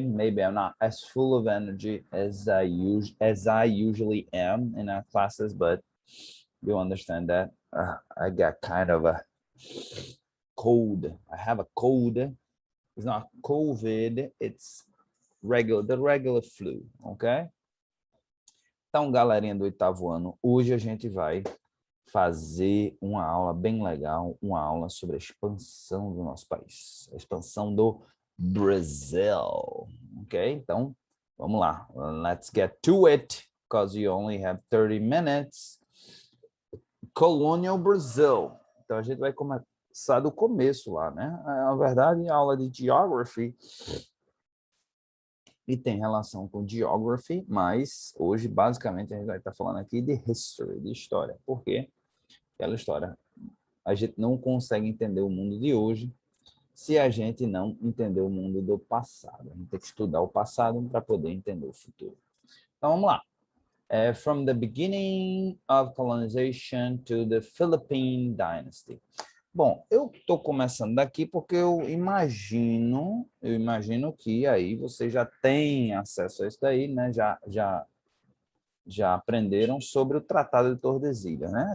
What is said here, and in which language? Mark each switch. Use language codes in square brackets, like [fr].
[en] Maybe I'm not as full of energy as I usually am in our classes, but you understand that. I got kind of a cold. I have a cold. It's not COVID, it's the regular flu, ok? [pt] Então, galerinha do oitavo ano, hoje a gente vai fazer uma aula bem legal, uma aula sobre a expansão do nosso país, a expansão do Brasil, ok? Então, vamos lá. [en] Let's get to it, because you only have 30 minutes. Colonial Brazil. [pt] Então, a gente vai começar do começo lá, né? Na verdade, a aula de Geography e tem relação com Geography, mas hoje, basicamente, a gente vai estar falando aqui de History, de história. Por quê? Aquela história. A gente não consegue entender o mundo de hoje se a gente não entender o mundo do passado. A gente tem que estudar o passado para poder entender o futuro. Então, vamos lá. [en] From the beginning of colonization to the Philippine Dynasty. [pt] Bom, eu estou começando daqui porque eu imagino que aí você já tem acesso a isso daí, né? Já aprenderam sobre o Tratado de Tordesilhas, né?